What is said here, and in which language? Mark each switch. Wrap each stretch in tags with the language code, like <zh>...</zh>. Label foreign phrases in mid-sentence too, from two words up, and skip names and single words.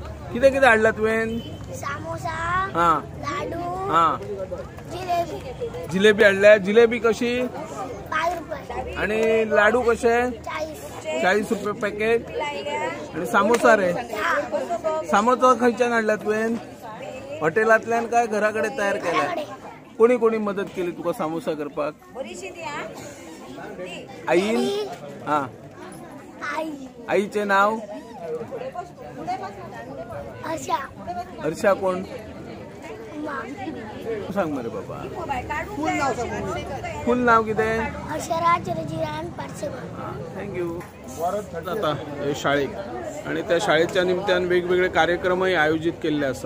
<kok>किती किती हाडला तुवें? समोसा, हां लाडू, हां जिलेबी. जिलेबी हाडल्या. जिलेबी कशी? 5 रुपये. आणि लाडू कसे? 40. 40 रुपये पॅकेट. आणि समोसा रे? समोसा खंयच्यान हाडला तुवें? हॉटेलांतल्यान काय घराकडे तयार केला? कोणी कोणी मदत केली तुका समोसा करपाक? आईन? हां आई. आईचे नाव? हर्षा. हर्षा कोण? सांग मरे बाबा. फुल नाव किती? हर्षराज रजिरान पार्सेकर. थँक्यू. आता शाळेत आणि त्या शाळेच्या निमित्तान वेगवेगळे कार्यक्रमही आयोजित केले असा.</kok>